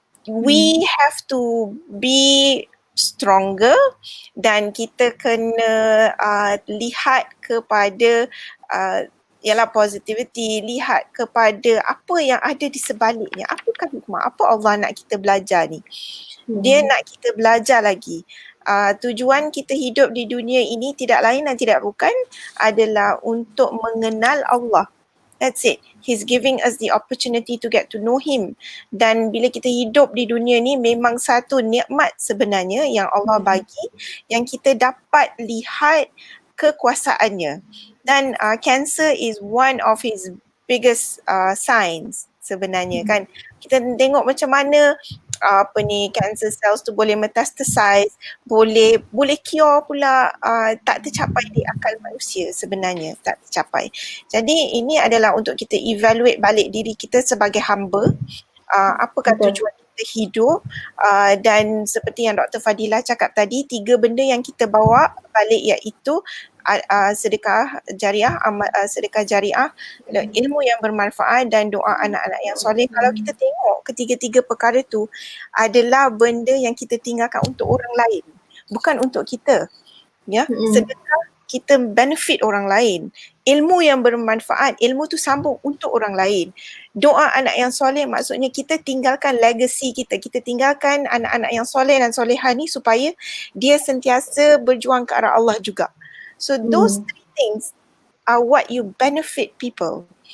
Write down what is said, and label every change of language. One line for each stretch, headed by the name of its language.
English: We have to be stronger
Malay: dan kita kena lihat kepada ialah positivity, lihat kepada apa yang ada di sebaliknya. Apakah hikmah? Apa Allah nak kita belajar ni? Dia nak kita belajar lagi. Tujuan kita hidup di dunia ini tidak lain dan tidak bukan adalah untuk mengenal Allah.
English: That's it. He's giving us the opportunity to get to know him.
Malay: Dan bila kita hidup di dunia ni memang satu nikmat sebenarnya yang Allah bagi, yang kita dapat lihat kekuasaannya.
English: Dan cancer is one of his biggest signs
Malay: sebenarnya kan. Kita tengok macam mana cancer cells tu boleh metastasize, boleh cure pula, tak tercapai di akal manusia sebenarnya, tak tercapai. Jadi ini adalah untuk kita evaluate balik diri kita sebagai hamba, apakah tujuan kita hidup, dan seperti yang Dr. Fadilah cakap tadi, 3 benda yang kita bawa balik iaitu sedekah jariah, sedekah jariah, ilmu yang bermanfaat dan doa anak-anak yang soleh. Kalau kita tengok ketiga-tiga perkara tu adalah benda yang kita tinggalkan untuk orang lain, bukan untuk kita. Ya, sedekah kita benefit orang lain. Ilmu yang bermanfaat, ilmu tu sambung untuk orang lain. Doa anak yang soleh maksudnya kita tinggalkan legacy kita. Kita tinggalkan anak-anak yang soleh dan solehah ni supaya dia sentiasa berjuang ke arah Allah juga.
English: So those 3 things are what you benefit people.